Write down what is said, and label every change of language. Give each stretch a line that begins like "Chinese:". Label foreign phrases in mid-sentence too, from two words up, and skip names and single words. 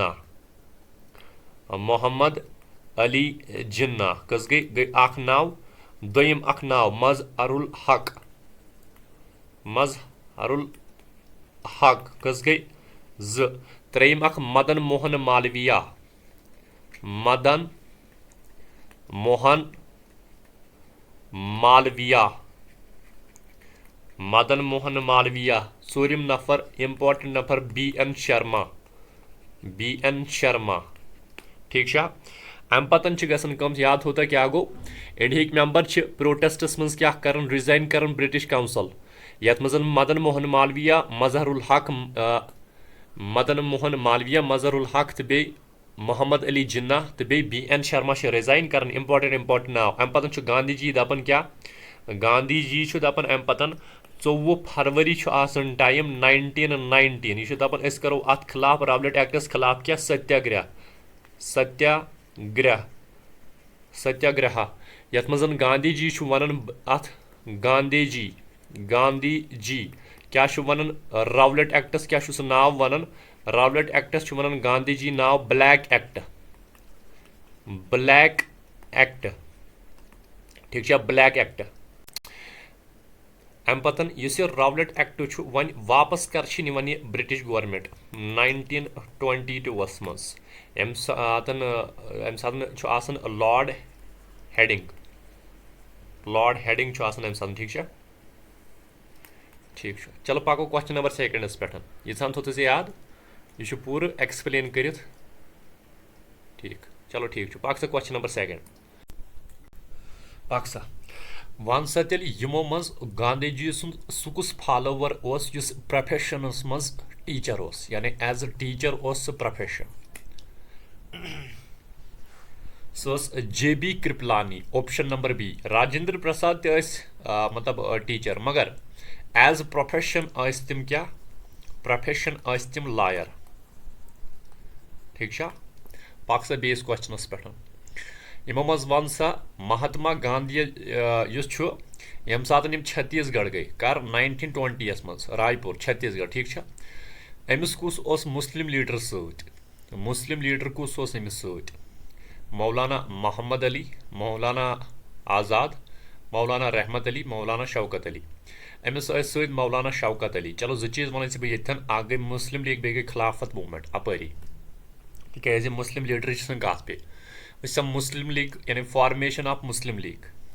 Kashmiri: जिन्ना कस गई अख नाव दोयम अख नाव मजहरुल हक कस गई त्रेयम अख मदन मोहन मालविया सूरिम नफर इम्पोर्टेंट नफर बी एन शर्मा ठीक अम पतन गम याद होता क्या गो
English: India member
Kashmiri: प्रोटेस्टस मज क्या कर रिजाइन कर
English: British council
Kashmiri: यथ मज मदन मोहन मजहरुल हक तो बे मोहम्मद अली जिन्ना तो बे बी एन शर्मा रिजाइन कर इम्पोर्टेंट नाव अम पतन गांधी जी दपन क्या गांधी जी दपन अम पतन 24 फरवरी टाइम 1919 यह दपन करो अत खिलाफ रावलेट एक्टस खिलाफ क्या सत्याग्रह यथ मज गांधी जी वन अत गांधी जी क्या वन रावलेट एक्टस क्या नाव वन रावलेट एक्टस वन गांधी जी नाव ब्लैक एक्ट ठीक ब्लैक एक्ट अम पतन इस रावलेट एक्ट वन वापस कर
English: British government
Kashmiri: 1922 मज अम सात लॉर्ड हेडिंग अम सात
Hindi: ठीक चलो
Kashmiri: पको
English: question number 2
Kashmiri: पे यह थो याद यह पूरा एक्सप्लेन कर
Hindi: ठीक चलो
Kashmiri: ठीक पक सा
English: question number 2
Kashmiri: पक सा वन सा तेल यमो मज गांधी जी सुकुस फॉलोवर प्रोफेशनस मज टीचर यानी
English: as a teacher profession
Kashmiri: सह JB कृपलानी
English: option number B
Kashmiri: राजेंद्र प्रसाद मतलब टीचर मगर
English: as profession
Kashmiri: तम क्या प्रोफेशन तम लॉयर ठीक पक सा बेस क्वेश्चनस पे यमो मज वन सा महात्मा गांधी यम सात छत्तीसगढ़ गई कर 1920 मज रायपुर छत्तीसगढ़ ठीक अमिस कुस
English: Muslim leader
Kashmiri: कुस अमिस मौलाना मोहम्मद अली मौलाना आज़ाद मौलाना रहमत अली मौलाना शौकत अली अमिस मौलाना शौकत अली चलो जो चीज़ वन बह ये गई मुस्लिम लीग बे गई खिलाफत मूवमेंट अपरी तिक
English: Muslim leader
Kashmiri: कत पे मुस्लिम लीग यानी
English: formation of Muslim League